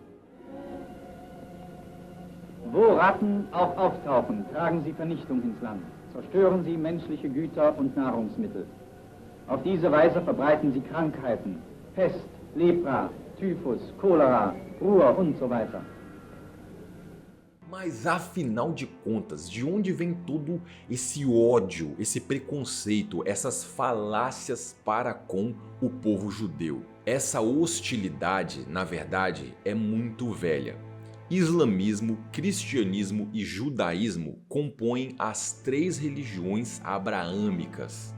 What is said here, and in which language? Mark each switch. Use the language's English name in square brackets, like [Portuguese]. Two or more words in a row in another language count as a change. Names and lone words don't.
[German] Wo Ratten auch auftauchen, tragen sie Vernichtung ins Land. Zerstören sie menschliche Güter und Nahrungsmittel. Auf diese Weise verbreiten sie Krankheiten, Pest, Lepra, Typhus, Cholera, Ruhr und so weiter. [Portuguese] Mas afinal de contas, de onde vem todo esse ódio, esse preconceito, essas falácias para com o povo judeu? Essa hostilidade, na verdade, é muito velha. Islamismo, cristianismo e judaísmo compõem as três religiões abraâmicas.